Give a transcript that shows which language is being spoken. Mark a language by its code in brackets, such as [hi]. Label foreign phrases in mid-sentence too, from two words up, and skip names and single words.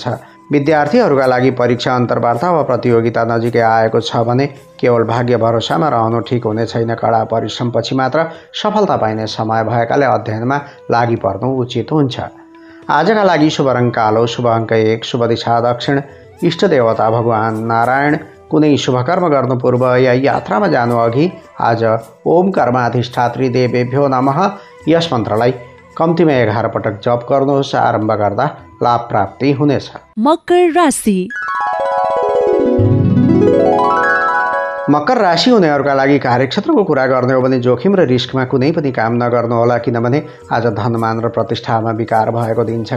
[ne] विद्यार्थीहरूका लागि परीक्षा, अन्तर्वार्ता वा प्रतियोगिता नजिकै आएको छ भने केवल भाग्य भरोसामा रहनु ठिक हुने छैन। कडा परिश्रमपछि मात्र सफलता पाइने समय भएकाले अध्ययनमा लागि पर्नु उचित हुन्छ। आजका लागि शुभ रङ कालो, शुभ अङ्क 1, शुभ दिशा दक्षिण, इष्ट देवता भगवान नारायण। कुनै शुभ कर्म गर्नु पूर्व या यात्रामा जानु अघि आज [sa] ओम कर्माधिष्ठात्री देवेभ्यो नमः [ne] यस मन्त्रलाई कम्तीमा 11 पटक जप गर्नुहोस्। आरम्भ गर्दा लाभ प्राप्ति हुनेछ। मकर राशि। मकर राशि हुनेहरूका लागि कार्यक्षेत्रको कुरा गर्ने हो भने जोखिम र रिस्कमा कुनै पनि काम नगर्नुहोला, किनभने आज धनमान र प्रतिष्ठामा विकार भएको दिन छ।